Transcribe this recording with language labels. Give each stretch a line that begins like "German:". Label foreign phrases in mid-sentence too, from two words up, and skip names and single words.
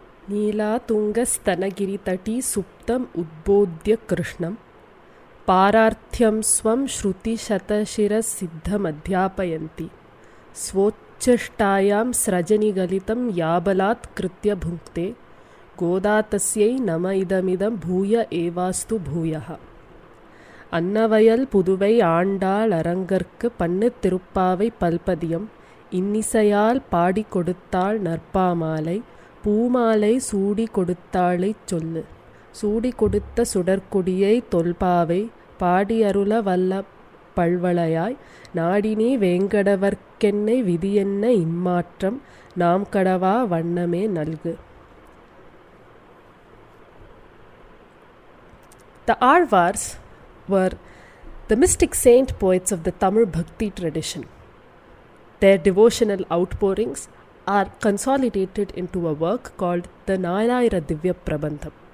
Sanskrit: नीलातुङ्गस्तनगिरितटी सुप्तम् उद्बोध्य कृष्णं पारार्थ्यं स्वं श्रुतिशतशिरसिद्धमध्यापयन्ति स्वोच्छिष्टायां स्रजनिगलितं याबलात्कृत्य भुङ्क्ते गोदा तस्यै नम इदमिदं भूय एवास्तु भूयः
Tamil: அன்னவயல் புதுவை ஆண்டாள் அரங்கற்கு பண்ணு திருப்பாவை பல்பதியம் இன்னிசையால் பாடி கொடுத்தாள் நற்பாமாலை பூமாலை சூடி கொடுத்தாளைச் சொல்லு சூடி கொடுத்த சுடற்கொடியை தொல்பாவை பாடியருள வல்ல பல்வளையாய் நாடினே வேங்கடவர்க்கென்னை விதியென்ன இம்மாற்றம் நாம் கடவா வண்ணமே நல்கு.
English: The Azhwars were the mystic saint poets of the Tamil Bhakti tradition. Their devotional outpourings are consolidated into a work called the Āṇdāଈ Prabandham.